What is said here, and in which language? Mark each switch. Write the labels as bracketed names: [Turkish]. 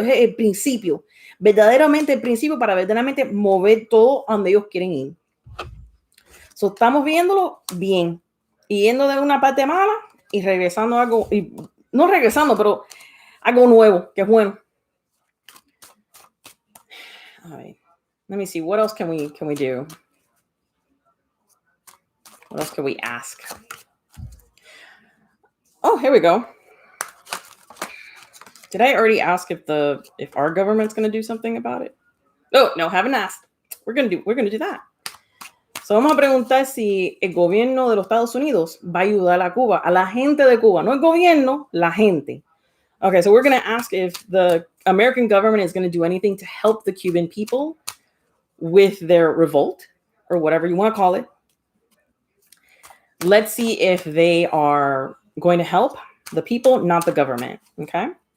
[Spanish] Es el principio, verdaderamente el principio para verdaderamente mover todo a donde ellos quieren ir. So, estamos viéndolo bien, y yendo de una parte mala y regresando a algo, y no regresando, pero algo nuevo, que es bueno. [English] All right. Let me see. What else can we do? What else can we ask? Oh, here we go. Did I already ask if our government's going to do something about it? Oh, no, haven't asked. We're going to do that. [Spanish] So vamos a preguntar si el gobierno de los Estados Unidos va a ayudar a Cuba, a la gente de Cuba, no el gobierno, la gente. [English] Okay, so we're going to ask if the American government is going to do anything to help the Cuban people with their revolt, or whatever you want to call it. Let's see if they are going to help the people, not the government. Okay.